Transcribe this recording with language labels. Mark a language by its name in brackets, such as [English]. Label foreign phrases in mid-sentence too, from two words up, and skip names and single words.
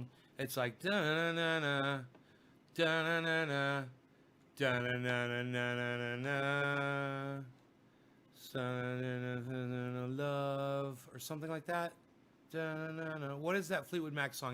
[English] It's like da-na-na-na, da-na-na-na, da-na-na-na-na-na-na, da-na-na-na-na-na, love, or something like that. Da-na-na-na. What is that Fleetwood Mac song?